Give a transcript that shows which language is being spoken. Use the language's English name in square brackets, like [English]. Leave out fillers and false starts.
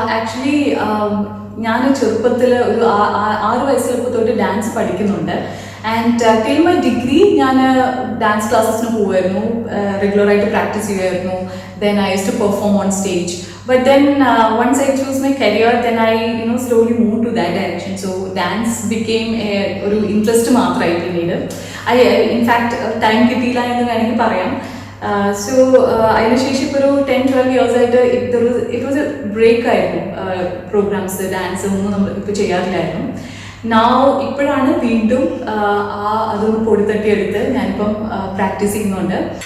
[Malayalam] Actually, ഞാൻ ചെറുപ്പത്തിൽ ഒരു 6 വയസ്സിലൊക്കെ തൊട്ട് ഡാൻസ് പഠിക്കുന്നുണ്ട്. [English] and till my degree [Malayalam] ഞാൻ ഡാൻസ് ക്ലാസ്സസിന് പോകുമായിരുന്നു, റെഗുലറായിട്ട് പ്രാക്ടീസ് ചെയ്യുമായിരുന്നു. [English] Then I use to perform on stage. But then once I chose my career, then I slowly moved to that direction. So dance became [Malayalam] ഒരു interest മാത്രമായി പിന്നീട്. In fact time കിട്ടിയില്ല എന്ന് വേണമെങ്കിൽ പറയാം. സോ അതിനുശേഷം ഇപ്പോൾ ഒരു 10-12 years ആയിട്ട് [English] it was a break [Malayalam] ആയിരുന്നു. പ്രോഗ്രാംസ് ഡാൻസ് ഒന്നും നമ്മൾ ഇപ്പോൾ ചെയ്യാറില്ലായിരുന്നു. ഇപ്പോഴാണ് വീണ്ടും അതൊന്ന് പൊടിത്തട്ടിയെടുത്ത് ഞാനിപ്പം പ്രാക്ടീസ് ചെയ്യുന്നുണ്ട്.